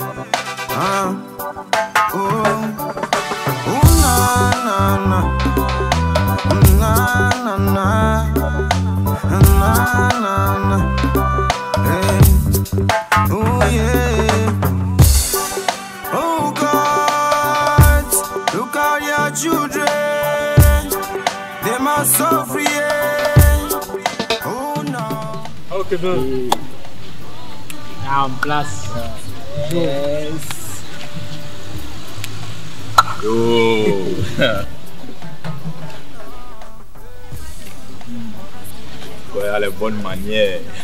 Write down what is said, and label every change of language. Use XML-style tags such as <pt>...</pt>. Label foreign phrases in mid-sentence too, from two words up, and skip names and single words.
<en>oh na na na, na na na, hey, oh yeah, oh God, look at your children, they must suffer.</en> <fr>Ok, bon. En place.</fr> <en>Yes. Yo.</en> <fr>Ouais, les bonnes manières.</fr>